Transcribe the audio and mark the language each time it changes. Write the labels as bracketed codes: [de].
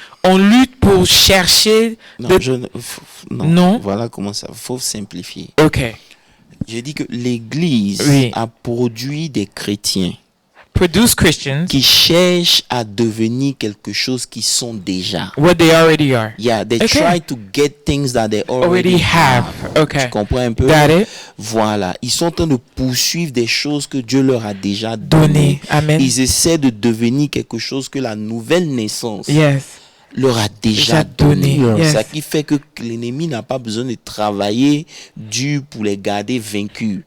[fr] On lutte pour chercher... Non. Voilà comment ça... Il faut simplifier. Ok. Je dis que l'Église a produit des chrétiens [en] Produce Christians [fr] qui cherchent à devenir quelque chose qu'ils sont déjà. [en] What they already are. Yeah, they try to get things that they already have. Okay. [fr] Tu comprends un peu? [en] Got it. [fr] Voilà. Ils sont en train de poursuivre des choses que Dieu leur a déjà donné. Amen. Ils essaient de devenir quelque chose que la nouvelle naissance leur a déjà donné. [en] Yes. [fr] Ça qui fait que l'ennemi n'a pas besoin de travailler dur pour les garder vaincus.